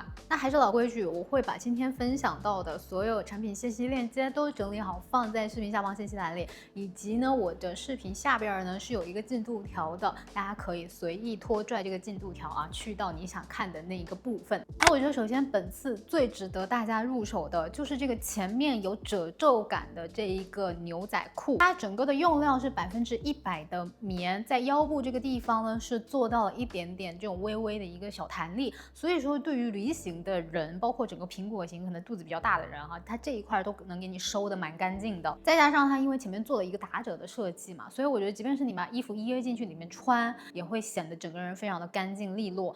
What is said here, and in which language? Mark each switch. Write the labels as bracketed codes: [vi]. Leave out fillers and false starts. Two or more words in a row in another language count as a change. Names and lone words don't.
[zh] 那還是老規矩，我會把今天分享到的所有產品信息鏈接都整理好放在視頻下方信息欄裡，以及呢我的視頻下邊呢是有一個進度條的，大家可以隨意拖拽這個進度條啊，去到你想看的那一個部分。那我覺得首先本次最值得大家入手的就是这个前面有褶皱感的这一个牛仔褲，它整個的用料是100%的棉，在腰部這個地方呢是做到了一點點這種微微的一個小彈力，所以說對於梨形的人，包括整個蘋果型可能肚子比較大的人哈，它這一塊都能給你收得蠻乾淨的。再加上它因為前面做了一個打褶的設計嘛，所以我覺得即便是你把衣服掖進去裡面穿，也會顯得整個人非常的乾淨利落。